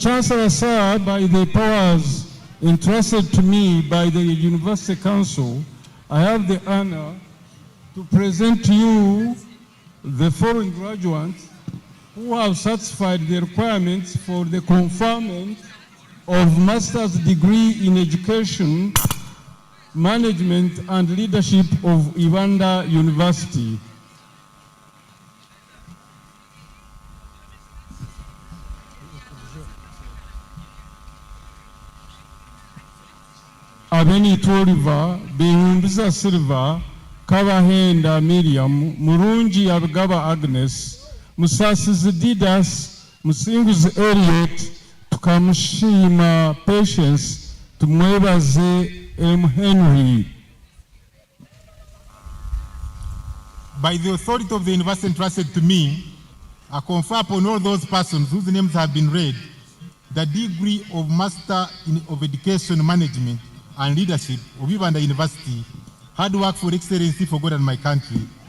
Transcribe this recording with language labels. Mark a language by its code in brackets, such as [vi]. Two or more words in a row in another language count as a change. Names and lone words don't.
[en] Chancellor, sir, by the powers entrusted to me by the University Council, I have the honor to present to you the following graduates who have satisfied the requirements for the conferment of master's degree in education, management and leadership of Ibanda University. Abeni Toriva, Behumbiza Silva, Kabahenda Miriam, Murungi Abgaba Agnes, Musasi Didas, Musingus Elliot, Tukamushima Patience, Tumwebaze M. Henry. By the authority of the university entrusted to me, I confer upon all those persons whose names have been read the degree of Master of Education Management and Leadership of Ibanda University, hard work for excellency for God and my country.